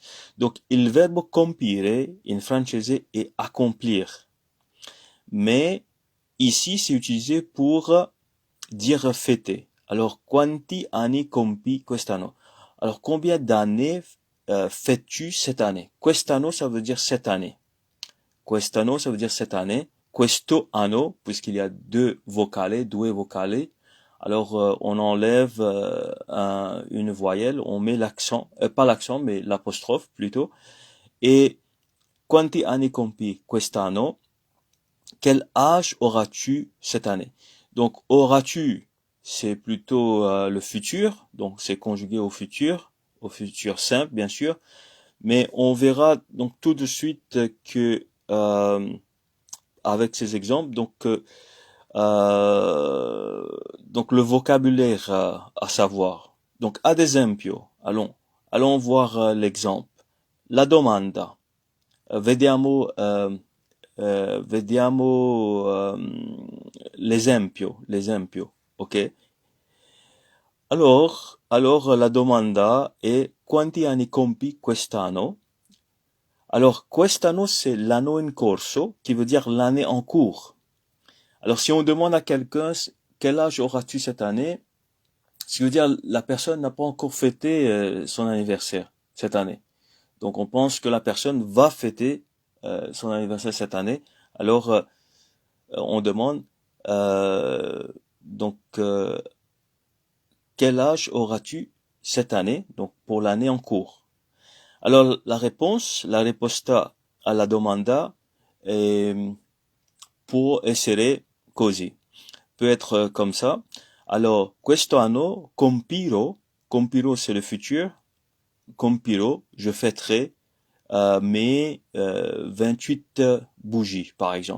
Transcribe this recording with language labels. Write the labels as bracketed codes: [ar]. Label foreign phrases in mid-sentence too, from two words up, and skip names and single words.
[fr] Donc il verbe compire [it] in francese [fr] est accomplir. Mais ici c'est utilisé pour dire fêter. Alors, [it] quanti anni compi quest'anno? [fr] Alors, combien d'années fais-tu cette année? Quest'anno, ça veut dire cette année. Quest'anno, ça veut dire cette année. [it] Questo anno, [fr] puisqu'il y a due vocale. Alors, on enlève une voyelle, on met l'accent, pas l'accent, mais l'apostrophe plutôt. [it] Et quanti anni compi quest'anno? [fr] Quel âge auras-tu cette année? Donc, auras-tu, c'est plutôt le futur, donc c'est conjugué au futur simple, bien sûr. Mais on verra donc tout de suite que avec ces exemples, donc le vocabulaire à savoir. [it] Donc ad esempio, [fr] allons voir l'exemple. [it] La domanda. Vediamo l'esempio, ok? Alors la domanda est quanti anni compi quest'anno? Alors, quest'anno, c'est l'anno in corso, [fr] qui veut dire l'année en cours. Alors, si on demande à quelqu'un quel âge auras-tu cette année, ce qui veut dire la personne n'a pas encore fêté son anniversaire cette année. Donc, on pense que la personne va fêter son anniversaire cette année. Alors, on demande donc quel âge auras-tu cette année, donc pour l'année en cours. [it] Alors, la risposta alla domanda può essere così. [fr] Peut être comme ça. Alors, [it] questo anno compirò [fr] c'est le futur, compirò, je fêterai mes 28 bougies, par exemple.